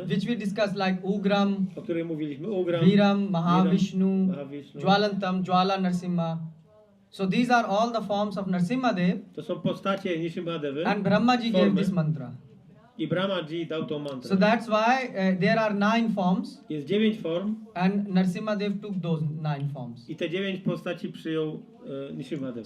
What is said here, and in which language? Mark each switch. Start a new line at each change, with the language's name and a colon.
English: which we discussed, like Ugram,
Polish: o której mówiliśmy. Ugram,
English: Viram, Mahavishnu,
Polish: Mahavishnu.
English: Jwalantam, Jwala Nrsimha. So these are all the forms of Nrsimhadev,
Polish: To są postacie Nrsimhadevy
English: and Brahmaji gave
Polish: formy.
English: this mantra.
Polish: I Brahmaji dał tą mantrę.
English: So that's why there are 9 forms,
Polish: Jest 9 form
English: and Nrsimhadev took those 9 forms.
Polish: i te 9 postaci przyjął Nrsimhadeva.